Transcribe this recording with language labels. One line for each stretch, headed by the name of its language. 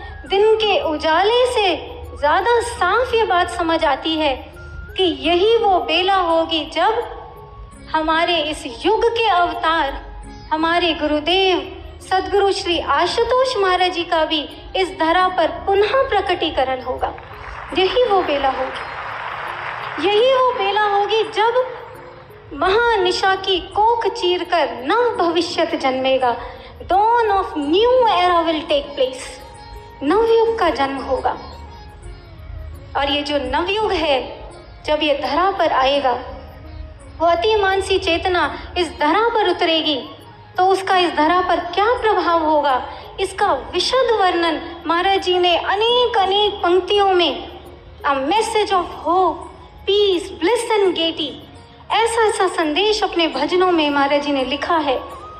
Hindi: दिन के उजाले से ज्यादा साफ ये बात समझ आती है कि यही वो बेला होगी जब हमारे इस युग के अवतार, हमारे गुरुदेव सदगुरु श्री आशुतोष महाराज जी का भी इस धरा पर पुनः प्रकटीकरण होगा। यही वो बेला होगी, यही वो बेला होगी जब महानिशा की कोख चीरकर नव भविष्यत जन्मेगा।
English: Dawn of new era will take place।
Hindi: Navyug का जन्म होगा। और ये जो नवयुग है, जब ये धरा पर आएगा, वो अति मानसी चेतना इस धरा पर उतरेगी, तो उसका इस धरा पर क्या प्रभाव होगा, इसका विशद वर्णन महाराज जी ने अनेक अनेक पंक्तियों में
English: a message of hope, peace, bliss and gaiety,
Hindi: ऐसा संदेश अपने भजनों में महाराज जी ने लिखा है।